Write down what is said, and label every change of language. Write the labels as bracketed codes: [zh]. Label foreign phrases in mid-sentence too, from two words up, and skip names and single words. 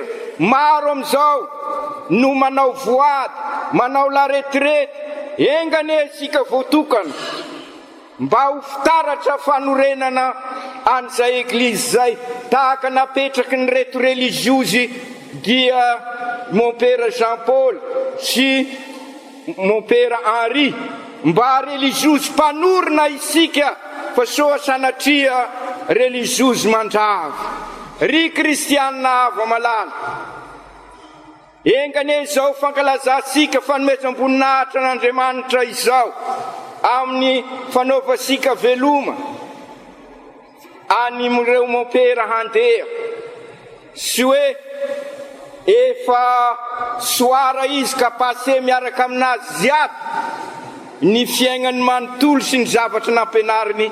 [mg] Maro amizao no manao voady, manao [fr] la retraite, [mg] engane isika voatokana mba ho fitaratra fanorenana an'izay eglizy zay, tahaka napetraky ny reto religiozy dia [fr] mon père [mg] Jean Paul sy [fr] mon père [mg] Henri, mba religiozy mpanorina isika fa soa sanatria religiozy mandrava. Ry kristianina ava malala, engane izao fankalazasika fanomezam-boninahitra n'Andriamanitra izao amin'ny fanaovasika veloma anireo mopera handeha, sy hoe efa soara izy ka pase miaraka aminazy ziaby ny fiaignany manontolo sy ny zavatra nampianariny.